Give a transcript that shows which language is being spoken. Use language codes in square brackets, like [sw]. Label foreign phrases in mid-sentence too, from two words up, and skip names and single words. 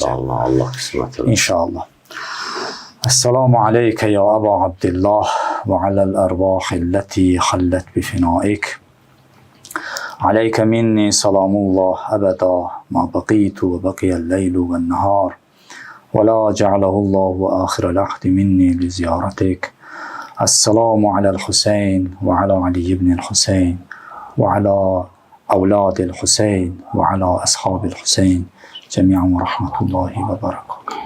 [az] İnşallah, Allah qismət edər. İnşallah. [ar] السلام عليك يا أبا عبد الله وعلى الأرواح التي حلت بفنائك. عليك مني سلام الله أبدا ما بقيت وبقي الليل والنهار. ولا جعله الله آخر العهد مني لزيارتك. السلام على الحسين وعلى علي بن الحسين وعلى أولاد الحسين وعلى أصحاب الحسين جميعا ورحمة الله وبركاته.